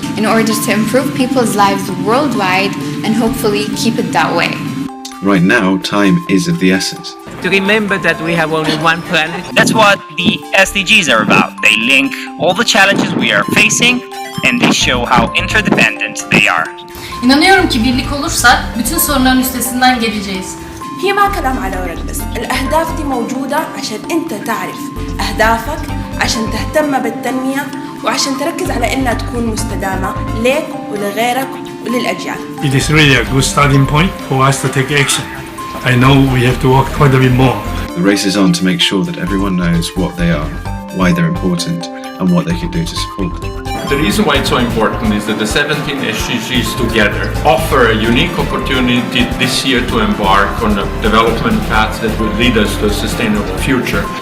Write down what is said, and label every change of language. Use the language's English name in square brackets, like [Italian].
[English] in order to improve people's lives worldwide and hopefully keep it that way. Right now, time is of the essence. To remember that we have only one planet. That's what the SDGs are about. They link all the challenges we are facing and they show how interdependent they are. [Turkish] İnanıyorum ki birlik olursak bütün sorunların üstesinden geleceğiz. [Arabic] هي ما كلام على ورق بس، الأهداف دي موجودة عشان أنت تعرف أهدافك، عشان تهتم بالتنمية وعشان تركز على إنها تكون مستدامة لك ولغيرك وللأجيال. [English] It is really a good starting point for us to take action. I know we have to work quite a bit more. The race is on to make sure that everyone knows what they are, why they're important, and what they can do to support them. The reason why it's so important is that the 17 SDGs together offer a unique opportunity this year to embark on a development path that will lead us to a sustainable future.